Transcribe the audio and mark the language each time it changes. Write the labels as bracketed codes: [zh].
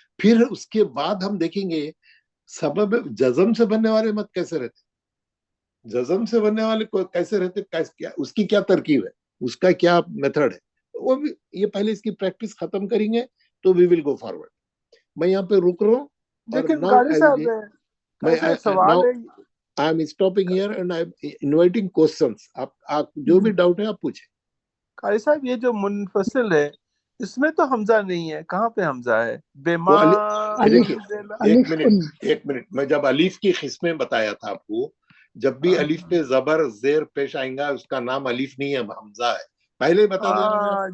[ur] پھر اس کے بعد ہم دیکھیں گے سبب جزم سے بننے والے مد کیسے رہتے, جزم سے بننے والے کیسے رہتے, اس کی کیا ترکیب ہے, اس کا کیا میتھڈ ہے, وہ بھی یہ پہلے اس کی پریکٹس ختم کریں گے تو [en] We will go forward. [ur] میں یہاں پہ رک رہا ہوں, اور لیکن [en] now [ur] قاری صاحب سوال ہے, [en] I am stopping here and I am inviting questions. [ur] آپ جو بھی ڈاؤٹ ہے آپ پوچھیں. قاری صاحب یہ جو منفصل ہے اس میں تو حمزہ نہیں ہے, کہاں پہ حمزہ ہے؟ بیما دیکھیے ایک منٹ, میں جب الف کی قسمیں بتایا تھا آپ کو, جب بھی الف پہ زبر زیر پیش آئیں گا اس کا نام الف نہیں ہے, حمزہ ہے, پہلے بتا دیا.